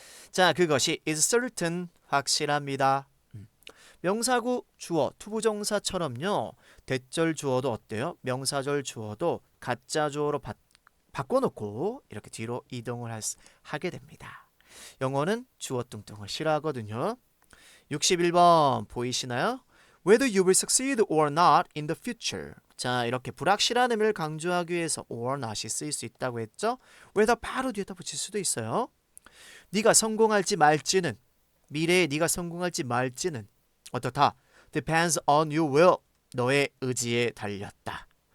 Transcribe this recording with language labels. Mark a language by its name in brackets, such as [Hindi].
[Korean] 자, 그것이 [English] is certain [Korean] 확실합니다. 명사구 주어 투부정사처럼요. 대절 주어도 어때요? 명사절 주어도 가짜 주어로 바꿔놓고 이렇게 뒤로 이동을 하게 됩니다. 영어는 주어 뚱뚱을 싫어하거든요. 61번 보이시나요? [English] Whether you will succeed or not in the future. [Korean] 자, 이렇게 불확실한 의미를 강조하기 위해서 or not이 쓰일 수 있다고 했죠. whether 바로 뒤에다 붙일 수도 있어요. 네가 성공할지 말지는, 미래에 네가 성공할지 말지는 어떻다? [English] Depends on your will. [Korean] 너의 의지에 달렸다.